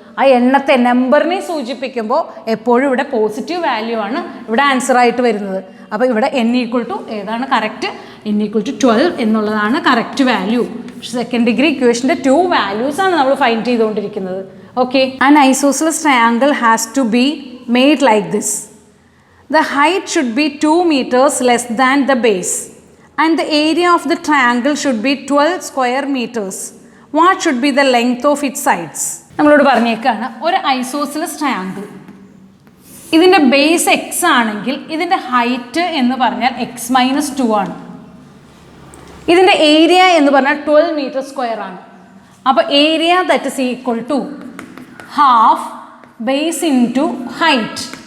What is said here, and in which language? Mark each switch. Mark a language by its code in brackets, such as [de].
[ml] ആ എണ്ണത്തെ നമ്പറിനെ സൂചിപ്പിക്കുമ്പോൾ എപ്പോഴും ഇവിടെ പോസിറ്റീവ് വാല്യൂ ആണ് ഇവിടെ ആൻസർ ആയിട്ട് വരുന്നത്. അപ്പോൾ ഇവിടെ n = ഏതാണ് കറക്റ്റ്? n = 12 എന്നുള്ളതാണ് കറക്റ്റ് വാല്യൂ. പക്ഷേ സെക്കൻഡ് ഡിഗ്രി ഇക്വേഷൻ്റെ 2 വാല്യൂസ് ആണ് നമ്മൾ ഫൈൻഡ് ചെയ്തുകൊണ്ടിരിക്കുന്നത്. [en] Okay, an isosceles triangle has to be made like this. The height should be 2 meters less than the base and the area of the triangle should be 12 square meters. What should be the length of its sides? [ml] നമ്മളോട് പറഞ്ഞേക്കാണ് ഒരു isosceles triangle, ഇതിൻ്റെ base x ആണെങ്കിൽ ഇതിൻ്റെ height എന്ന് പറഞ്ഞാൽ x - 2 ആണ്. ഇതിൻ്റെ area എന്ന് പറഞ്ഞാൽ 12 മീറ്റർ സ്ക്വയർ ആണ്. അപ്പോൾ [en] Area that is equal to half base into height.